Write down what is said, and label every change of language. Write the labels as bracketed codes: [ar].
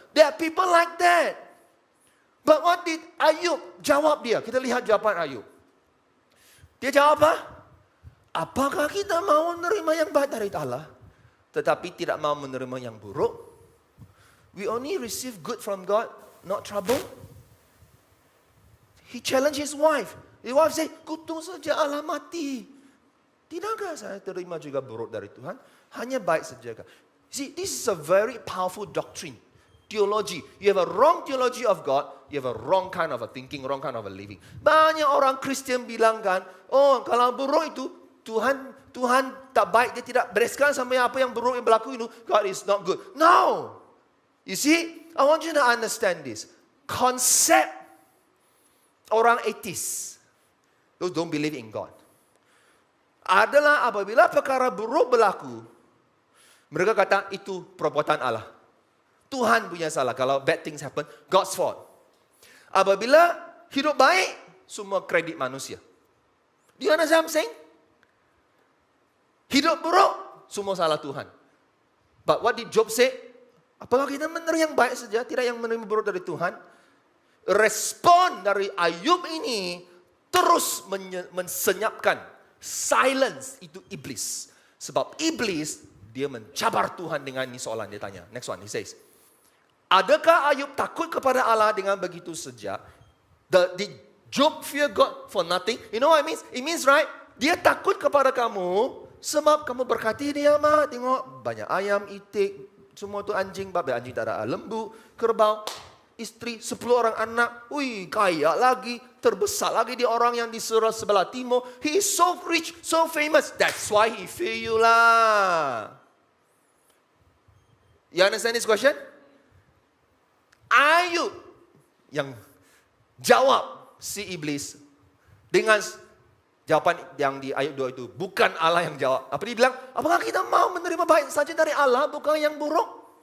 [en] There are people like that. But what did Ayub [ms] jawab dia? Kita lihat jawaban Ayub. Dia jawab apa? Apakah kita mau menerima yang baik dari Allah, tetapi tidak mau menerima yang buruk? [en] We only receive good from God, not trouble. He challenged his wife. His wife said, [ms] kutuk saja Allah mati. Tidakkah saya terima juga buruk dari Tuhan? Hanya baik saja. [en] See, this is a very powerful doctrine. Theology. You have a wrong theology of God, you have a wrong kind of a thinking, wrong kind of a living. [ms] Banyak orang Kristian bilang kan, oh kalau buruk itu Tuhan tak baik, dia tidak bereskan sampai apa yang buruk yang berlaku itu, [en] God is not good. No. You see, I want you to understand this. [ms] Concept orang atheist, [en] those don't believe in God, [ms] adalah apabila perkara buruk berlaku, mereka kata itu perbuatan Allah. Tuhan punya salah. Kalau [en] bad things happen, God's fault. [ms] Apabila hidup baik, semua kredit manusia. [en] Do you understand what I'm saying? [ms] Hidup buruk, semua salah Tuhan. [en] But what did Job say? [ms] Apakah kita menerima yang baik saja, tidak yang menerima buruk dari Tuhan? Respon dari Ayub ini terus mensenyapkan, silence itu iblis. Sebab iblis, dia mencabar Tuhan dengan ini soalan dia tanya. [en] Next one, he says, [ms] adakah Ayub takut kepada Allah dengan begitu saja? [en] Did Job fear God for nothing? You know what it means? It means, right, [ms] dia takut kepada kamu sebab kamu berkati dia, mah. Tengok, banyak ayam, itik, semua tu anjing, babi anjing tak ada, lembu, kerbau, istri, 10 orang anak. Ui, kaya lagi, terbesar lagi dia orang yang di sebelah timur. [en] He is so rich, so famous. That's why he fear you lah. You understand this question? [ms] Ayub yang jawab si iblis dengan jawapan yang di ayat 2 itu. Bukan Allah yang jawab. Apa dia bilang? Apakah kita mau menerima baik saja dari Allah, bukan yang buruk?